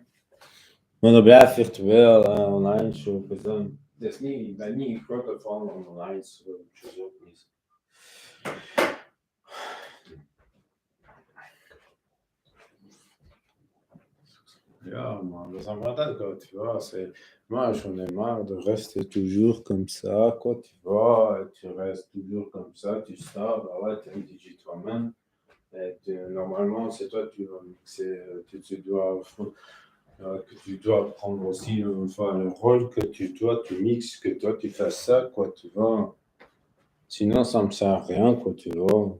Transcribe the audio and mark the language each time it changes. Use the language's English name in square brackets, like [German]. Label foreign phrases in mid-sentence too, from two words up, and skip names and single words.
[Dutch] Maar dat blijft virtueel en online show. Dat is niet, ik ben niet een grote fan van online showtjes ook niet. Ja, man, [French] ça m'attend, quoi, tu vois, c'est... Moi, j'en ai marre de rester toujours comme ça, quoi, tu vois, tu restes toujours comme ça, tu sais, bah ouais, t'es un DJ toi-même, et normalement, c'est toi, tu vas mixer, tu dois, que tu dois prendre aussi enfin, le rôle que tu mixes, que toi, tu fasses ça, quoi, tu vois, sinon, ça me sert à rien, quoi, tu vois.